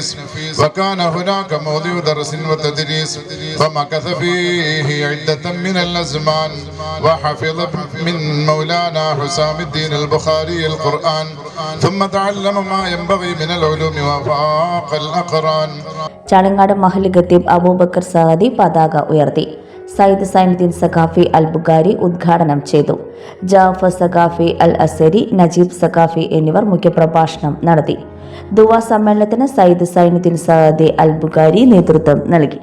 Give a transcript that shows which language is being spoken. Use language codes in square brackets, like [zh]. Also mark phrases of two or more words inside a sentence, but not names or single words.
[ar] وكان هناك موضع درس وتدريس فمكث فيه عدة من الأزمان وحفظ من مولانا حسام الدين البخاري القرآن ثم تعلم ما ينبغي من العلوم وفاق الأقران. [ml] ചളിങ്ങാട് മഹല്ല് ഖത്തീബ് അബൂബക്കർ സഅദി പതാക ഉയർത്തി. സയ്യിദ് സൈനുദ്ദീൻ സഖാഫി അൽ ബുഖാരി ഉദ്ഘാടനം ചെയ്തു. ജാഫർ സഖാഫി അൽ അസരി, നജീബ് സഖാഫി എന്നിവർ മുഖ്യപ്രഭാഷണം നടത്തി. ദുആ സമ്മേളനത്തിന് സയ്യിദ് സൈനുദ്ദീൻ സഅദി അൽ ബുഖാരി നേതൃത്വം നൽകി.